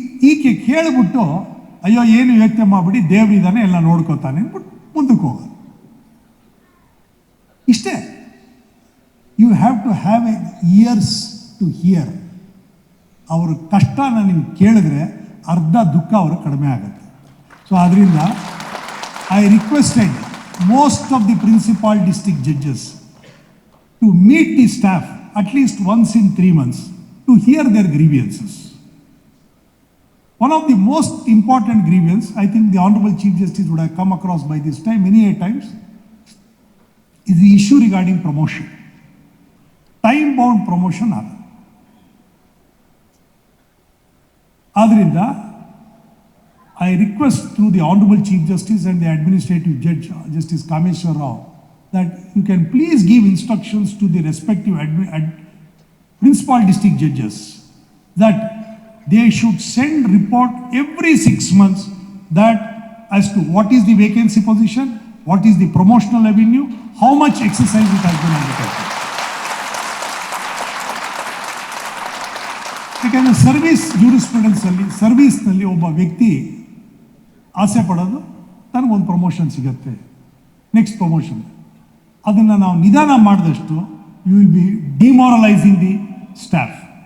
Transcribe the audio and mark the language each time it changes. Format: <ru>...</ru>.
<kn>ಈಕೆ ಕೇಳಿಬಿಟ್ಟು, ಅಯ್ಯೋ ಏನು ಯೋಚನೆ ಮಾಡಿಬಿಡಿ, ದೇವರಿದ್ದಾನೆ, ಎಲ್ಲ ನೋಡ್ಕೋತಾನೆ ಅಂದ್ಬಿಟ್ಟು ಮುಂದಕ್ಕೆ ಹೋಗೋದು. ಇಷ್ಟೇ.</kn> <en>You have to have a ears to hear.</en> <kn>ಅವ್ರ ಕಷ್ಟನ ನೀವು ಕೇಳಿದ್ರೆ ಅರ್ಧ ದುಃಖ ಅವರು ಕಡಿಮೆ ಆಗುತ್ತೆ. ಸೊ ಅದರಿಂದ</kn> <en>I requested most of the principal district judges to meet the staff at least once in 3 months to hear their grievances. One of the most important grievance, I think the Honorable Chief Justice would have come across by this time many a times, is the issue regarding promotion. Time-bound promotion</en> <kn>agadu. Adrinda,</kn> <en>I request through the Honorable Chief Justice and the Administrative Judge, Justice Kameshwar Rao, that you can please give instructions to the respective principal district judges that they should send report every 6 months that as to what is the vacancy position, what is the promotional avenue, how much exercise it has been undertaken.</en> <kn>ಯಾಕಂದರೆ service ಜೂರಿಸ್ಪ್ರುಡೆನ್ಸಲ್ಲಿ, ಸರ್ವಿಸ್ನಲ್ಲಿ ಒಬ್ಬ ವ್ಯಕ್ತಿ ಆಸೆ ಪಡೋದು ನನಗೊಂದು promotion ಸಿಗುತ್ತೆ, next promotion. ಅದನ್ನು ನಾವು ನಿಧಾನ ಮಾಡಿದಷ್ಟು</kn> <en>You will be demoralising the staff.</en>